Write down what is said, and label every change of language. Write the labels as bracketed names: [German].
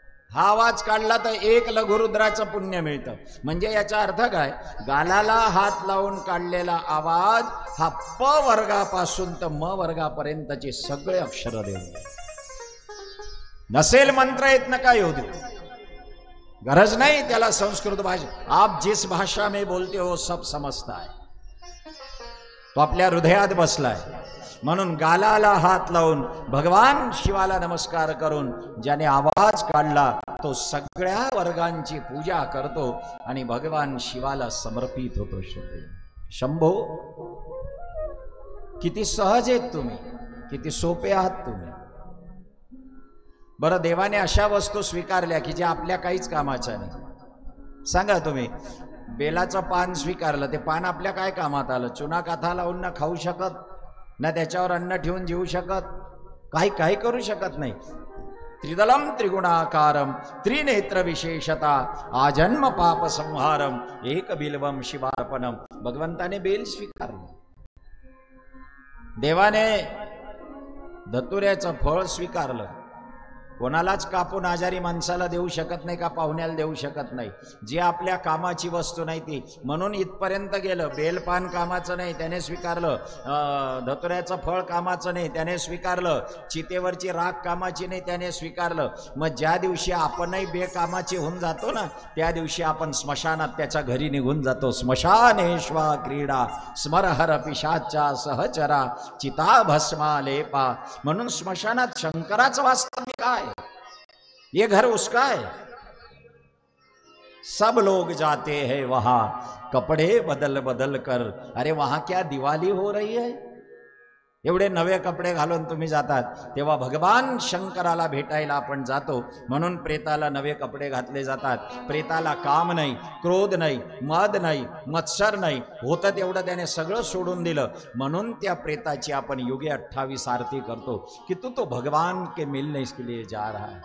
[Marathi] हा आवाज काढला तर एक लघुरुद्राचं पुण्य मिळतं. म्हणजे याचा अर्थ काय? गालाला हात लावून काढलेला आवाज हा प वर्गापासून तर म वर्गापर्यंतचे सगळे अक्षर देऊ. नसेल मंत्र येत नका येऊ दे, गरज नाही त्याला संस्कृत भाषा. [Hindi] आप जिस भाषा में बोलते हो सब समजता है. [Marathi] तो आपल्या हृदयात बसलाय. म्हणून गालाला हात लावून भगवान शिवाला नमस्कार करून ज्याने आवाज काढला तो सगळ्या वर्गांची पूजा करतो आणि भगवान शिवाला समर्पित होतो. शंभो किती सहज आहेत तुम्ही, किती सोपे आहात तुम्ही. बरं, देवाने अशा वस्तू स्वीकारल्या की ज्या आपल्या काहीच कामाच्या नाही. सांगा तुम्ही, बेलाचं पान स्वीकारलं, ते पान आपल्या काय कामात आलं? चुना काथा लावून ना खाऊ शकत, ना त्याच्यावर अन्न ठेवून जीवू शकत, काही करू शकत नाही. [Sanskrit] त्रिदलम त्रिगुणाकारम त्रिनेत्र विशेषता आजन्म पाप संहारम एक बिल्वम शिवार्पणम. [Marathi] भगवंताने बेल स्वीकारलं. देवाने धतुऱ्याचं फळ स्वीकारलं. कोणालाच कापून आजारी माणसाला देऊ शकत नाही का पाहुण्याला देऊ शकत नाही. जे आपल्या कामाची वस्तू नाही ती. म्हणून इथपर्यंत गेलं. बेलपान कामाचं नाही, त्याने स्वीकारलं. धतुऱ्याचं फळ कामाचं नाही, त्याने स्वीकारलं. चितेवरची राख कामाची नाही, त्याने स्वीकारलं. मग ज्या दिवशी आपणही बेकामाची होऊन जातो ना, त्या दिवशी आपण स्मशानात त्याच्या घरी निघून जातो. [Sanskrit] स्मशानेश्वा क्रीडा स्मरहर पिशाचा सहचरा चिता भस्मा लेपा. [Marathi] म्हणून स्मशानात शंकराचं वास्तव्य काय? [Hindi] ये घर उसका है. सब लोग जाते हैं वहां कपड़े बदल बदल कर. अरे वहां क्या दिवाली हो रही है? [Marathi] एवढे नवे कपडे घालून तुम्ही जातात, तेव्हा भगवान शंकराला भेटायला आपण जातो. म्हणून प्रेताला नवे कपडे घातले जातात. प्रेताला काम नाही, क्रोध नाही, मद नाही, मत्सर नाही. होतं तेवढं त्याने सगळं सोडून दिलं. म्हणून त्या प्रेताची आपण युगे 28 आरती करतो की [Hindi] तू तो भगवान के मिलने के लिए जा रहा है.